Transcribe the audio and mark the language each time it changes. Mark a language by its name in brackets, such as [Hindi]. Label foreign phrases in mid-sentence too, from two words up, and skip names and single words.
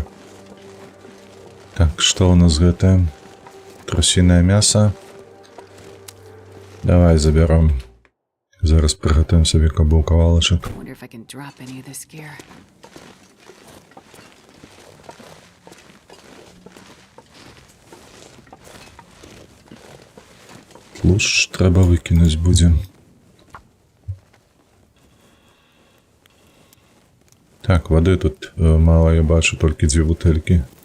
[Belarusian] Так, што ў нас гэта? Трусінае мяса. Давай забяром. Зараз прыгатуем сабе кабу кавалачак. [English] Wonder if I can drop any of this gear. [Belarusian] Тлушч трэба выкінуць будзе. Так, вады тут мала, я бачу, толькі 2 бутэлькі.